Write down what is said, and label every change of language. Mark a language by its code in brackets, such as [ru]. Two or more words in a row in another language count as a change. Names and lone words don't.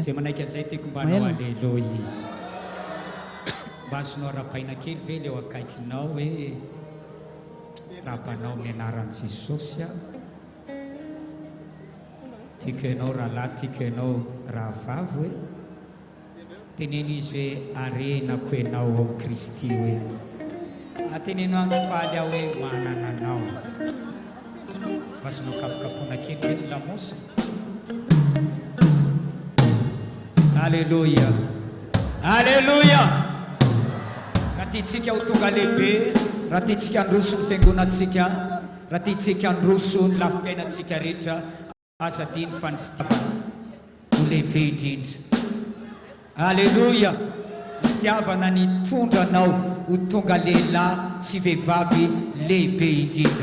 [mg] Zay manaiky an'izay tiako mba hanao aleloia izy. Mba azonao rapaina kely ve leo akaikinao hoe rabanao amin'ny anaran'i Jesosy tiako ianao rahalahy, tiako ianao rahavavy hoe teneny izy hoe arenako ianao ao Kristy hoe ateneno ankifaly aho hoe manana anao. Azonao kapokapona kely hoe ny lamosa. Aleluia, aleluia. Raha tiantsika ho tonga lehibe, raha tiantsika handroso ny fiangonantsika, raha tiantsika handroso ny lafikainantsika rehetra, aza diny fa ny fitiavana ho lehibe indrindra. Aleluia. Ny fitiavana ny tondranao ho tonga lehilahy sy vehivavy lehibe indrindra.